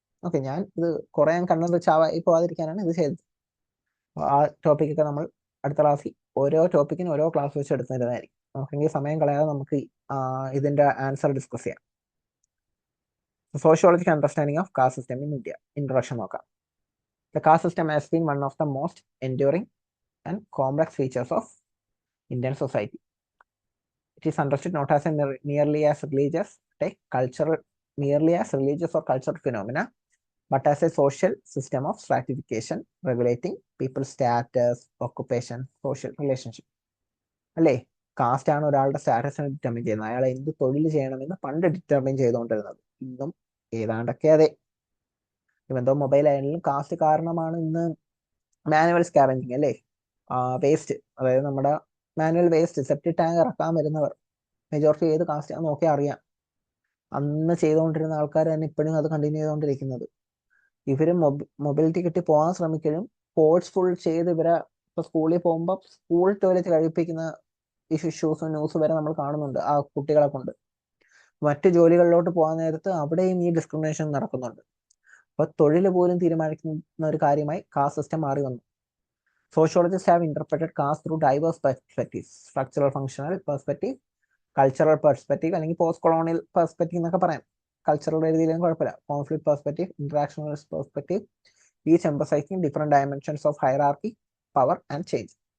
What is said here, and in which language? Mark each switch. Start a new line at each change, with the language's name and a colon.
Malayalam: Okay, ഞാൻ ഇത് കുറെ കണ്ടത് ചാവായി പോവാതിരിക്കാനാണ് ഇത് ചെയ്തത്. ആ ടോപ്പിക്കൊക്കെ നമ്മൾ അടുത്ത ക്ലാസ്സിൽ ഓരോ ടോപ്പിക്കിനും ഓരോ ക്ലാസ് വെച്ച് എടുത്തിരുന്നതായിരിക്കും. നമുക്കെങ്കിൽ സമയം കളയാതെ നമുക്ക് ഇതിന്റെ ആൻസർ ഡിസ്കസ് ചെയ്യാം. Sociological understanding of caste system in India, introduction നോക്കാം.
English: The caste system has been one of the most enduring and complex features of Indian society. It is understood not as a merely as religious, merely as religious or cultural phenomena, but as a social system of stratification regulating people's status, occupation, social relationship.
Malayalam: അല്ലേ? Cast ആണ് ഒരാളുടെ സ്റ്റാറ്റസിനെ determine ചെയ്യുന്നത്. അയാൾ എന്ത് തൊഴിൽ ചെയ്യണമെന്ന് പണ്ട് determine ചെയ്തുകൊണ്ടിരുന്നത്. ഇന്നും ഏതാണ്ടൊക്കെ അതെ. എന്തോ മൊബൈൽ ആയാലും കാസ്റ്റ് കാരണമാണ് ഇന്ന് മാനുവൽ സ്കാവഞ്ചിങ് അല്ലേ, വേസ്റ്റ്, അതായത് നമ്മുടെ മാനുവൽ വേസ്റ്റ് സെപ്റ്റി ടാങ്ക് ഇറക്കാൻ വരുന്നവർ മെജോറിറ്റി ഏത് കാസ്റ്റ് ആണെന്ന് നോക്കി അറിയാം. അന്ന് ചെയ്തുകൊണ്ടിരുന്ന ആൾക്കാർ തന്നെ ഇപ്പോഴും അത് കണ്ടിന്യൂ ചെയ്തുകൊണ്ടിരിക്കുന്നത്. ഇവര് മൊബിലിറ്റി കിട്ടി പോകാൻ ശ്രമിക്കലും ഫോഴ്സ്ഫുൾ ചെയ്ത് ഇവരെ ഇപ്പൊ സ്കൂളിൽ പോകുമ്പോൾ സ്കൂൾ ടോയ്ലറ്റ് കഴിപ്പിക്കുന്ന ഇഷ്യൂസും ന്യൂസ് വരെ നമ്മൾ കാണുന്നുണ്ട് ആ കുട്ടികളെ കൊണ്ട്. മറ്റു ജോലികളിലോട്ട് പോകാൻ നേരത്ത് അവിടെയും ഈ ഡിസ്ക്രിമിനേഷൻ നടക്കുന്നുണ്ട്. അപ്പൊ തൊഴിൽ പോലും തീരുമാനിക്കുന്ന ഒരു കാര്യമായി കാസ്റ്റ് സിസ്റ്റം മാറി വന്നു.
English: sociologist have interpreted caste through diverse perspectives, structural functional perspective, cultural perspective, അല്ലെങ്കിൽ post colonial perspective
Malayalam: എന്നൊക്കെ പറയാം. കൾച്ചറൽ രീതിയിലും കുഴപ്പമില്ല.
English: Conflict perspective, interactionalist perspective, each emphasizing different dimensions of hierarchy, power, and change.